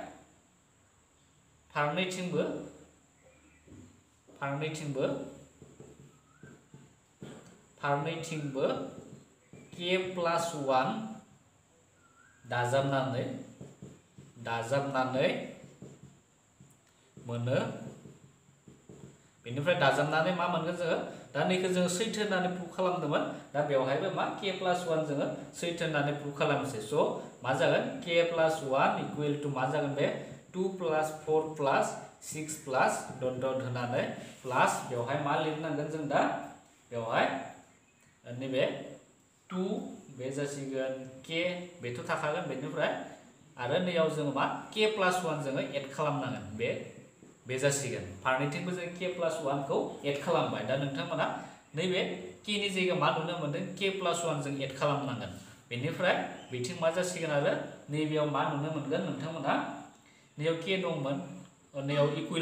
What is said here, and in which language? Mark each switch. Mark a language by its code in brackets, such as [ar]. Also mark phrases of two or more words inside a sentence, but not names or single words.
[brx] फारनैथिंबो [en] k plus 1 [brx] दाजाबनानै मोनो बेनिफ्राय दाजाबनानै मा मोनगोन जोङो दा नैखौ जोङो सैथो होननानै प्रुफ खालामदोंमोन दा बेवहायबो मा [en] k plus 1 [brx] जोङो सैथो होननानै प्रुफ खालामनोसै स मा जागोन [en] k plus 1 equal to [brx] मा जागोन बे [en] 2 plus 4 plus 6 plus dot dot [brx] होनानै प्लस बेवहाय मा लिरनांगोन जों दा बेवहाय नैबे 2 बे जासिगोन k बेथ' थाखागोन बेनिफ्राय आरो नैयाव जोङो मा [en] k plus 1 [brx] जोङो एड खालामनांगोन बे जासिगोन फारनैथिंबो जों [en] k plus 1 [brx] खौ एड खालामबाय दा नोंथांमोना नैबे k नि जायगायाव मा नुनो मोनदों [en] k plus 1 [brx] जों एड खालामनांगोन बेनिफ्राय बिथिं मा जासिगोन आरो नैबेयाव मा नुनो मोनगोन नोंथांमोना नैयाव k दंमोन नैयाव इक्वल